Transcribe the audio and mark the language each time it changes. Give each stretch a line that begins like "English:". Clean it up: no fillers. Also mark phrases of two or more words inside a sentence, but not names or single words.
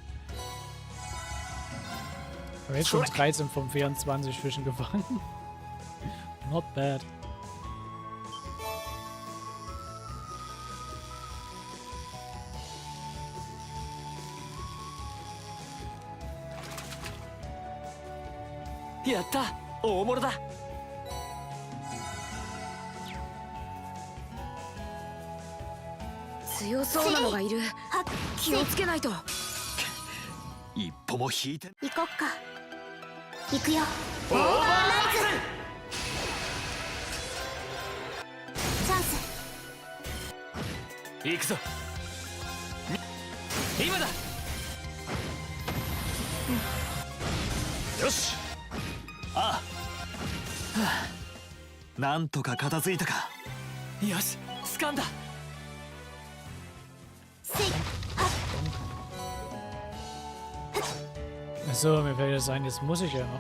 German: Aber jetzt schon 13 von 24 Fischen gefangen.
English: Not bad.
German: Ja, da,
Japanese: 大物だ。強そうなのがいる。気をつけないと。一歩も引いて。行こっか。行くよ。オーバーライチャンス。ズ。行くぞ。今だ。よし。ああ。はあ、なんとか片付いたか。よし、掴んだ。
German: Achso, mir fällt das ein, jetzt muss ich ja noch.